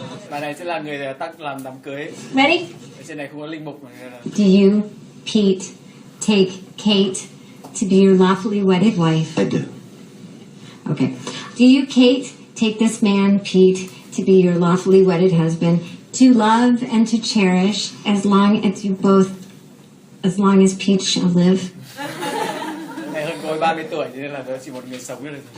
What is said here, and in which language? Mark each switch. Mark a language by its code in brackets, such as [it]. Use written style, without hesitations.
[vi] Bà này sẽ là người làm đám cưới. [en] Ready? [vi] Ở trên này không có linh mục mà. [en] Do you, Pete, take Kate to be your lawfully wedded wife? I do. Okay. Do you, Kate, take this man, Pete, to be your lawfully wedded husband, to love and to cherish as long as Pete shall live? [vi] Này hơn cô 30 tuổi cho nên là chỉ một người sống nữa.